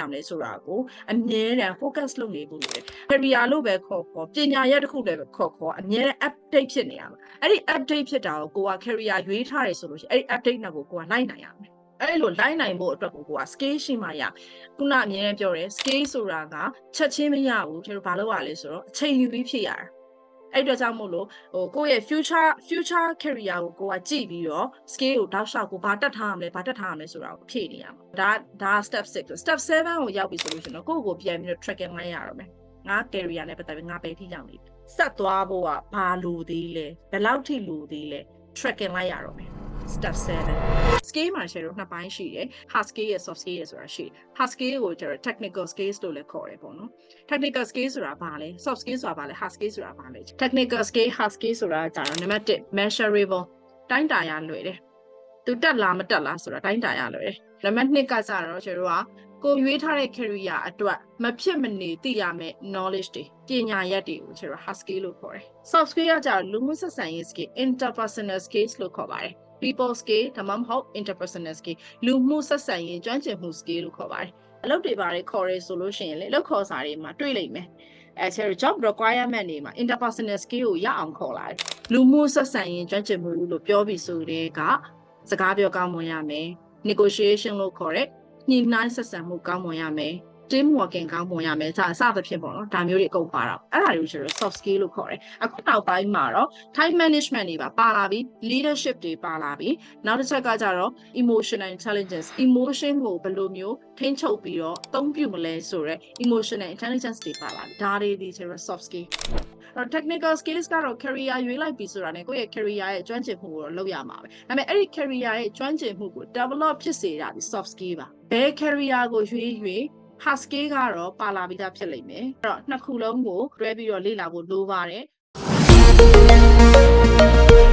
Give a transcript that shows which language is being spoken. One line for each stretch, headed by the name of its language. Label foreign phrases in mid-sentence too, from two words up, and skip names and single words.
Burmese: မလဲဆိုတာကိုအမြဲတမ်း focus လုပ်နေဖို့လိုတယ် career လို့ပဲခေါ်ပညာရပ်တစ်ခုလည်းပဲခေါ်အမြဲတမ်း update ဖြစ်နေရမှာအဲ့ဒီ update ဖြစ်တာကို က career ရွေးထားတယ်ဆိုလို့ရှိရင်အဲ့ဒီ update နဲ့ကိုကလိုက်နိုင်ရမယ်အဲ့လိုလိုက်နိုင်ဖို့အတွက်ကိုက skill ရှိမှရ ခုနအမြဲတမ်းပြောတယ် skill ဆိုတာကချက်ချင်းမရဘူးကျွန်တော်ဘာလုပ်ရလဲဆိုတော့အချိန်ယူပြီးဖြည့်ရတာအဲ့တော့ကြောင့်မို့လို့ကိုယ့်ရဲ့
English: future career
Burmese: ကိုကကြည့်ပြီးတော့ skill ကိုတောက်လျှောက်ကိုဘာတက်ထားရမလဲဆိုတာကိုဖြည့်နေရမှာဒါ
English: step 6 step 7
Burmese: ကိုရောက်ပြီဆိုလို့ရှိရင်တော့ကိုယ့်ကိုပြန်ပြီးတော့ tracking လိုက်ရတော့မယ်ငါ career နဲ့ပတ်သက်ပြီးငါပဲထိရောက်နေပြီဆက်သွားဖို့ကဘာလိုသေးလဲဘယ်လောက်ထိလိုသေးလဲ tracking လိုက်ရတော့မယ်
English: step 7 skill
Burmese: မှာရှယ်တော့နှစ်ပိုင်းရှိတယ်
English: hard skill
Burmese: ရဲ့
English: soft skill
Burmese: ရဲ့ဆိုတာရှိတယ်
English: hard skill
Burmese: ကိုကျတော့
English: technical skills
Burmese: လို့လည်းခေါ်တယ်ပေါ့နော်
English: technical skill
Burmese: ဆိုတာဘာလဲ
English: soft skill
Burmese: ဆိုတာဘာလဲ
English: hard skill
Burmese: ဆိုတာဘာလဲ
English: technical skill hard skill
Burmese: ဆိုတာကျတော့ နံပါတ်1 measurable တိုင်းတာရလွယ်တယ်သူတက်လားမတက်လားဆိုတာတိုင်းတာရလွယ်တယ်နံပါတ်2ကကျတော့ကျတော့ကိုရွေးထား တဲ့ career အတွက်မဖြစ်မနေသိရမယ့် knowledge တွေပညာရပ်တွေကိုကျတော့
English: hard skill
Burmese: လို့ခေါ်တယ်
English: soft skill
Burmese: ကကျတော့လူမှုဆက်ဆံရေး
English: skill interpersonal skills
Burmese: လို့ခေါ်ပါတယ်
English: people skill
Burmese: ဒါမှမဟုတ်
English: interpersonal skill
Burmese: လူမှုဆက်ဆံရေးကျွမ်းကျင်မှု skill လို့ခေါ်ပါတယ်အလုပ်တွေ ပါတယ်ခေါ်ရဲဆိုလို့ရှိရင်လေအလုပ်ခေါ်စာတွေမှာတွေ့လိမ့်မယ်အဲကျတော့
English: job requirement
Burmese: တွေမှာ
English: interpersonal skill
Burmese: ကိုရအောင်ခေါ်လာတယ်လူမှုဆက်ဆံရေးကျွမ်းကျင်မှုလို့ပြောပြီးဆိုတဲ့ကစကားပြောကောင်းမွန်ရမယ် negotiation လို့ခေါ်တဲ့ညှိနှိုင်းဆက်ဆံမှုကောင်းမွန်ရမယ်
English: team working
Burmese: ကောင်းမွန်ရမယ်ဒါအစသဖြင့်ပေါ့နော်ဒါမျိုးတွေအကုန်ပါတော့အဲ့ဒါတွေကိုကျတော့
English: soft skill
Burmese: လို့ခေါ်တယ် အခုနောက်ပိုင်းမှာတော့
English: time management
Burmese: တွေပါလာပြီ leadership တွေပါလာပြီနောက်တစ်ချက်ကကျတော့
English: emotional intelligence emotion
Burmese: ကိုဘယ် လိုမျိုးထိန်းချုပ်ပြီးတော့အသုံးပြုမလဲဆိုတော့
English: emotional intelligence
Burmese: တွေပါလာပြီဒါတွေဒီကျတော့
English: soft skill technical skills
Burmese: ကတော့ career ရွေးလိုက်ပြီဆိုတာ ਨੇ ကိုယ့်ရဲ့ career ရဲ့ကျွမ်းကျင်မှုကိုတော့လုပ်ရမှာပဲဒါပေမဲ့အဲ့ဒီ career ရဲ့ကျွမ်းကျင်မှုကို develop ဖြစ်စေတာဒီ
English: soft skill
Burmese: ပါဘယ် career ကိုရွေး
English: hard skill
Burmese: ကတော့ပါလာပြီးသားဖြစ်လိမ့်မယ်အဲ့တော့နှစ်ခုလုံးကိုတွဲပြီးတော့လေ့လာဖို့လိုပါတယ်